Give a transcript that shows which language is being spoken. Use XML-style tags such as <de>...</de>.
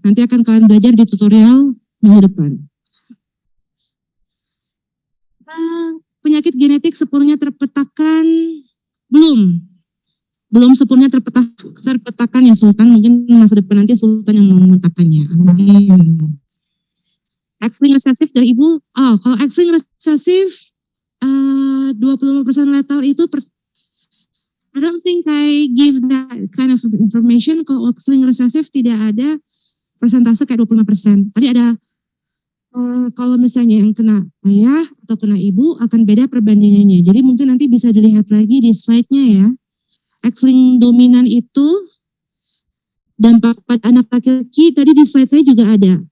<id>Nanti akan kalian belajar di tutorial minggu depan. Penyakit genetik sepenuhnya terpetakan? Belum sepenuhnya terpetakan ya Sultan. Mungkin masa depan nanti Sultan yang mau memetakannya. Amin. X-linked recessive dari ibu. Kalau X-linked recessive 25% lethal itu</id> <en>I don't think I give that kind of information.</en> <id>Kalau X-linked recessive tidak ada persentase kayak 25%. Tadi ada kalau misalnya yang kena ayah atau kena ibu akan beda perbandingannya. Jadi mungkin nanti bisa dilihat lagi di slide-nya ya. X-linked dominan itu dampak pada anak laki-laki, tadi di slide saya juga ada.</id>